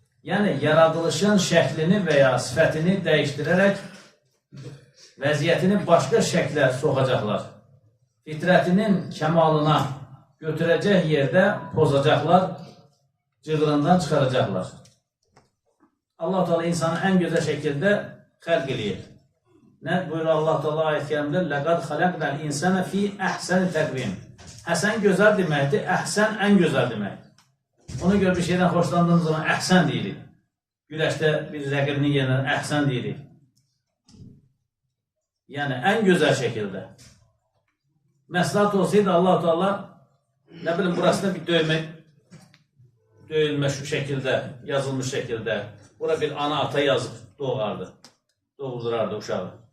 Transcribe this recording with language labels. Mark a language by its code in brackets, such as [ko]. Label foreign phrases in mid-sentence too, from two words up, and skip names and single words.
[az] Yəni, yaradılışın şəklini və ya sifətini dəyişdirərək vəziyyətini başqa şəklə soxacaqlar. Fitrətinin kəmalına götürəcək yerdə pozacaqlar, cığırından çıxaracaqlar. Allah-u Teala insanı ən gözəl şəkildə xəlq eləyir. Nə buyurur Allah-u Teala ayət-i kərimdə? [ar] لَقَدْ خَلَقْنَا الْاِنْسَانَ فِي أَحْسَنِ تَقْوِيمٍ. [az] Həsən gözəl deməkdir, əhsən ən gözəl deməkdir. Ona görə bir şeydən xoşlandığımız zaman əhsən deyirik. Güləşdə bir rəqibinin yerinə əhsən deyirik. Yəni, ən gözəl şəkildə. Məsləhət olsaydı Allah-u Teala, nə bilim, burasında bir döyülmə şu şəkildə, yazılmış şəkildə, bura bir ana ata yazıb doğardı, doğuldurardı uşağı.